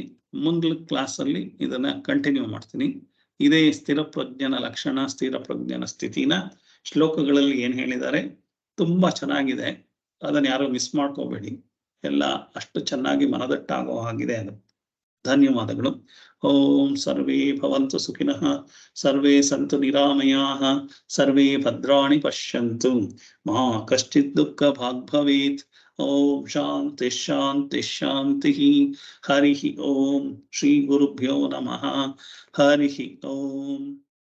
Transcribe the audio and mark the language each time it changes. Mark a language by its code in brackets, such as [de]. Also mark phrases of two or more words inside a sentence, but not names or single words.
[kn] ಮುಂದಿನ ಕ್ಲಾಸಲ್ಲಿ ಇದನ್ನ ಕಂಟಿನ್ಯೂ ಮಾಡ್ತೀನಿ. ಇದೇ ಸ್ಥಿರ ಪ್ರಜ್ಞನ ಲಕ್ಷಣ, ಸ್ಥಿರ ಪ್ರಜ್ಞನ ಸ್ಥಿತಿನ ಶ್ಲೋಕಗಳಲ್ಲಿ ಏನ್ ಹೇಳಿದ್ದಾರೆ ತುಂಬಾ ಚೆನ್ನಾಗಿದೆ. ಅದನ್ನ ಯಾರು ಮಿಸ್ ಮಾಡ್ಕೋಬೇಡಿ. ಎಲ್ಲ ಅಷ್ಟು ಚೆನ್ನಾಗಿ ಮನದಟ್ಟಾಗೋ ಹಾಗಿದೆ ಅದು. ಧನ್ಯವಾದಗಳು. [sa] ॐ सर्वे भवन्तु सुखिनः, सर्वे सन्तु निरामयाः, सर्वे भद्राणि पश्यन्तु, मा कश्चित् दुःख भाग् भवेत्. ॐ शान्ति शान्ति शान्ति। हरि ॐ. श्री गुरुभ्यो नमः। हरि ॐ.